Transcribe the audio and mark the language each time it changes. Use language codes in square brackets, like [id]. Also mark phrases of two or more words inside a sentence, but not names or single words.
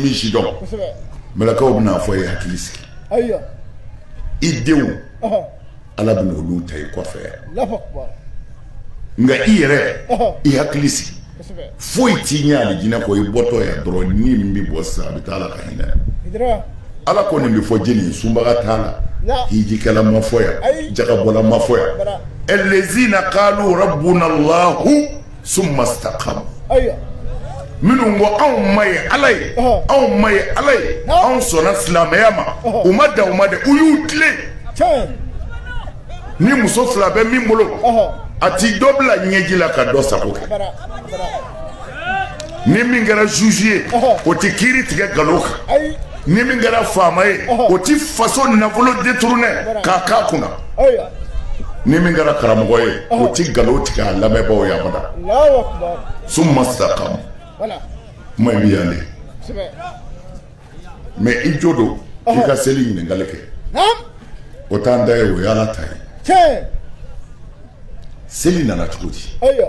[bm] min si dɔn mɛlɛkɛw bɛna fɔ ye hakili sigi i denw ala bɛ n'olu ta i kɔfɛ nka i yɛrɛ i hakili sigi foyi t'i ɲɛ alijinɛ kɔ i bɔtɔ ya dɔrɔn ni min bɛ bɔ sisan a bɛ taa ala ka hinɛ ala ko nin bɛ fɔ jeli sunbaga t'a la hijikɛla ma fɔ yan jagabɔla ma fɔ yan [ar] الذين قالوا ربنا الله ثم استقاموا [bm] minnu ko anw ma ye ala ye anw ma ye ala ye anw sɔnna silamɛya ma u ma dan u ma dɛ u y'u tilen ni muso fila bɛ min bolo a ti dɔ bila ɲɛji la ka dɔ sago kɛ ni min kɛra juge ye o ti kiiri tigɛ nkalon kan ni min kɛra faama ye o ti faso nafolo détourné k'a k'a kunna ni min kɛra karamɔgɔ ye o ti nkalon tigɛ a lamɛnbaaw ye abada [ar] ثم استقاموا [bm] kuma in bɛ yan de mais i jo don k'i ka seli ɲininkali kɛ o t'an da ye o ye ala ta ye seli nana cogo di